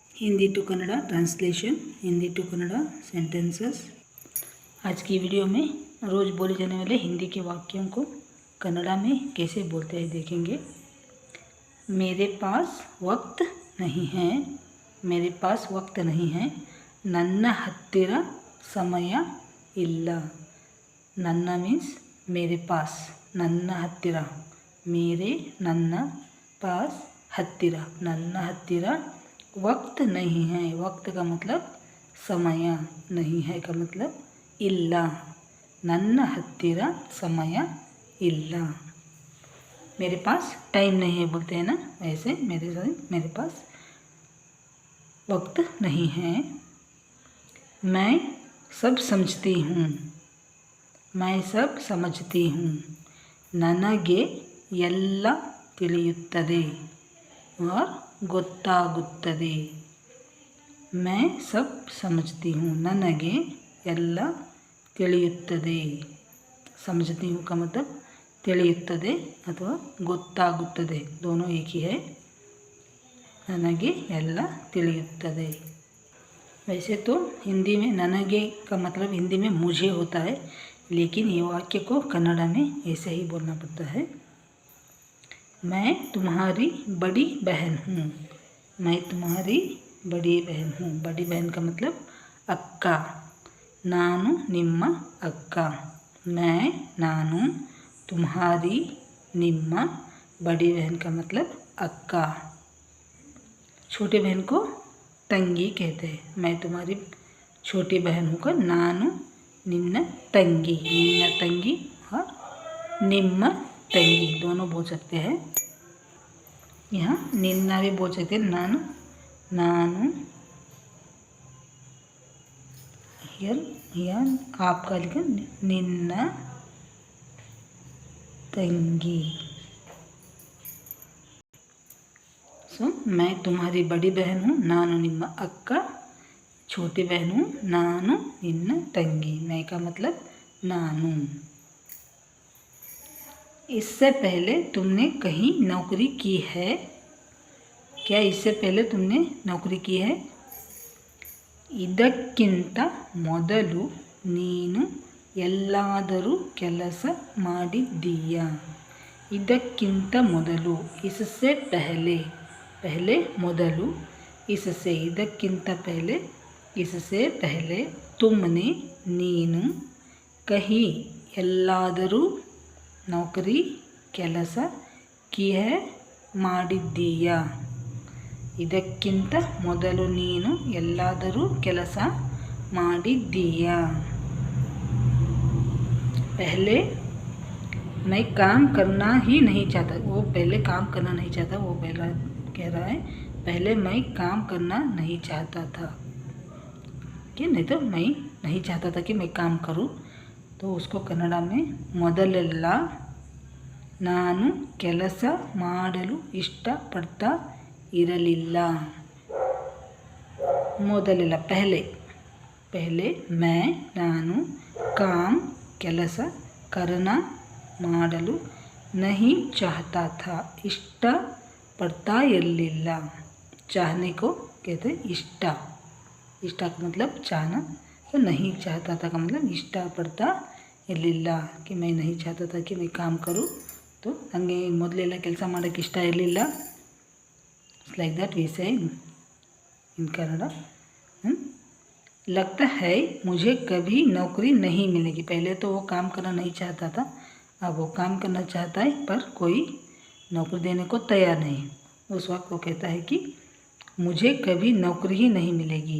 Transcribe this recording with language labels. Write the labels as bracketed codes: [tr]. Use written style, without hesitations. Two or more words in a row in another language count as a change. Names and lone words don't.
[en] Hindi to Kannada translation, Hindi to Kannada sentences. [hi] आज की वीडियो में रोज़ बोले जाने वाले हिंदी के वाक्यों को कन्नड़ा में कैसे बोलते हैं देखेंगे। मेरे पास वक्त नहीं है, मेरे पास वक्त नहीं है, [kn] ನನ್ನ ಹತ್ತಿರ ಸಮಯ ಇಲ್ಲ। [hi] ನನ್ನ मीन्स मेरे पास, [kn] ನನ್ನ ಹತ್ತಿರ, मेरे ನನ್ನ पास ಹತ್ತಿರ, ನನ್ನ ಹತ್ತಿರ [hi] वक्त नहीं है। वक्त का मतलब समय, नहीं है का मतलब ಇಲ್ಲ। [kn] ನನ್ನ ಹತ್ತಿರ ಸಮಯ ಇಲ್ಲ। [hi] मेरे पास टाइम नहीं है बोलते हैं ना, वैसे मेरे पास वक्त नहीं है। मैं सब समझती हूँ, मैं सब समझती हूँ। [kn] ನನಗೆ ಎಲ್ಲ ತಿಳಿಯುತ್ತದೆ और ಗೊತ್ತಾಗುತ್ತದೆ। [hi] मैं सब समझती हूँ, [kn] ನನಗೆ ಎಲ್ಲ ತಿಳಿಯುತ್ತದೆ। [hi] समझती हूँ का मतलब [kn] ತಿಳಿಯುತ್ತದೆ ಅಥವಾ ಗೊತ್ತಾಗುತ್ತದೆ, [hi] दोनों एक ही है। [kn] ನನಗೆ ಎಲ್ಲ ತಿಳಿಯುತ್ತದೆ। [hi] वैसे तो हिंदी में ನನಗೆ का मतलब हिंदी में मुझे होता है, लेकिन ये वाक्य को कन्नड़ा में ऐसे ही बोलना पड़ता है। मैं तुम्हारी बड़ी बहन हूँ, मैं तुम्हारी बड़ी बहन हूँ। बड़ी बहन का मतलब अक्का, [kn] ನಾನು ನಿಮ್ಮ ಅಕ್ಕ। [hi] मैं ನಾನು तुम्हारी ನಿಮ್ಮ बड़ी बहन का मतलब अक्का। छोटी बहन को ತಂಗಿ कहते हैं। मैं तुम्हारी छोटी बहन हूँ का [kn] ನಾನು ನಿನ್ನ ತಂಗಿ, ನಿನ್ನ ತಂಗಿ [hi] और [kn] ನಿಮ್ಮ ತಂಗಿ [hi] दोनों बोल सकते हैं। यहाँ निन्ना भी बोल सकते हैं, ನಾನು यहाँ आपका लिखा निन्न ತಂಗಿ। सो मैं तुम्हारी बड़ी बहन हूँ, [kn] ನಾನು ನಿಮ್ಮ ಅಕ್ಕ। [hi] छोटी बहन हूँ, [kn] ನಾನು ನಿನ್ನ ತಂಗಿ। [hi] मैं का मतलब ನಾನು। इससे पहले तुमने कहीं नौकरी की है, क्या इससे पहले तुमने नौकरी की है? [kn] ಇದಕ್ಕಿಂತ ಮೊದಲು ನೀನು ಎಲ್ಲಾದರೂ ಕೆಲಸ ಮಾಡಿದ್ದೀಯಾ? ಇದಕ್ಕಿಂತ ಮೊದಲು, [hi] इससे पहले, पहले ಮೊದಲು, इससे ಇದಕ್ಕಿಂತ पहले, इससे पहले तुमने ನೀನು कहीं ಎಲ್ಲಾದರೂ नौकरी ಕೆಲಸ की है ಮಾಡಿದ್ದೀಯಾ? [kn] ಇದಕ್ಕಿಂತ ಮೊದಲು ನೀನು ಎಲ್ಲಾದರೂ ಕೆಲಸ ಮಾಡಿದ್ದೀಯಾ? [hi] पहले मैं काम करना ही नहीं चाहता, वो पहले काम करना नहीं चाहता, वो पहला कह रहा है पहले मैं काम करना नहीं चाहता था, कि नहीं तो मैं नहीं चाहता था कि मैं काम करूं, तो उसको कन्नड़ा में [kn] ಮೊದಲೆಲ್ಲ ನಾನು ಕೆಲಸ ಮಾಡಲು ಇಷ್ಟಪಡ್ತಾ ಇರಲಿಲ್ಲ। [hi] ಮೊದಲೆಲ್ಲ पहले, पहले मैं ನಾನು काम ಕೆಲಸ करना ಮಾಡಲು नहीं चाहता था, [kn] ಇಷ್ಟಪಡ್ತಾ ಇರಲಿಲ್ಲ। [hi] चाहने को कहते हैं इष्टा, इष्टा का मतलब चाहना, तो नहीं चाहता था का मतलब [kn] ಇಷ್ಟಪಡ್ತಾ ಇರಲಿಲ್ಲ, [hi] कि मैं नहीं चाहता था कि मैं काम करूँ, तो [kn] ನನಗೆ ಮೊದಲೆಲ್ಲ ಕೆಲಸ ಮಾಡೋಕ್ಕೆ ಇಷ್ಟ ಇರಲಿಲ್ಲ। [en] like that we say in Kannada. [hi] लगता है मुझे कभी नौकरी नहीं मिलेगी। पहले तो वो काम करना नहीं चाहता था, अब वो काम करना चाहता है पर कोई नौकरी देने को तैयार नहीं। उस वक्त वो कहता है कि मुझे कभी नौकरी ही नहीं मिलेगी।